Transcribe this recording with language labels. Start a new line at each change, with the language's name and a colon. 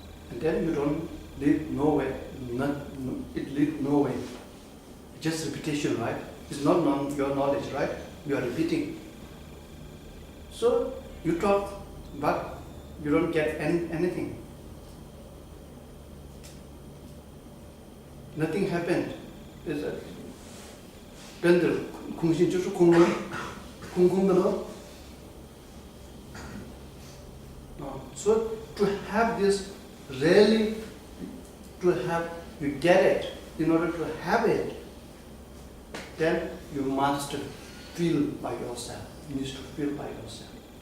English: And then you don't lead nowhere, it leads nowhere. Just repetition, right? It's not your knowledge, right? You are repeating. So you talk, but you don't get anything. Nothing happened. It's a
Chinese: 真的空性就是空了，空空的了。
English: So to have this really, to have, you get it, in order to have it, then you must feel by yourself. You need to feel by yourself.